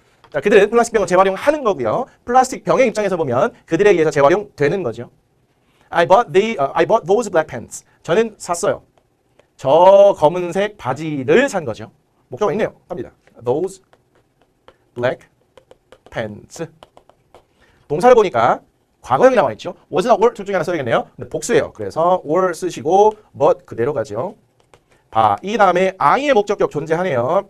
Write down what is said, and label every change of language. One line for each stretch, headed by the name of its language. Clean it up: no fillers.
Korean: 자, 그들은 플라스틱 병을 재활용하는 거고요. 플라스틱 병의 입장에서 보면 그들에 의해서 재활용되는 거죠.
English: I bought those black pants.
Korean: 저는 샀어요. 저 검은색 바지를 산 거죠. 목적어 있네요. 갑니다.
English: Those black pants.
Korean: 동사를 보니까 과거형이 나와 있죠. was나 were 둘 중에 하나 써야겠네요. 근데 복수예요. 그래서 were 쓰시고 but 그대로 가죠. 이 다음에 I의 목적격 존재하네요.